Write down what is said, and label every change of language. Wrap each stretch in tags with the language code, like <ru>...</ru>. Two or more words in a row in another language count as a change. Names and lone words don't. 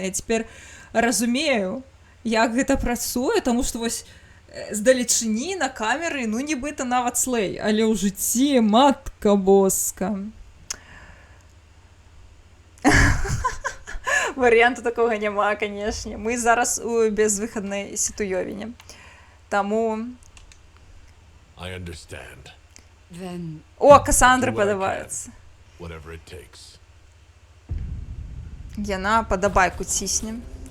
<be>Я цяпер разумею, як гэта працуе, таму што вось здалечыні на камеры, ну, нібыта нават слэй, але ў жыцці</be> <pl>matka boska.</pl> <be>Варыянту такога няма, канешне. Мы зараз у безвыхаднай сітуёвіне. Таму...</be> <en>I understand. Then</en> <be>О, Касандра падабаецца.</be> <en>Whatever it takes.</en> <be>Яна падабайку цісне.</be>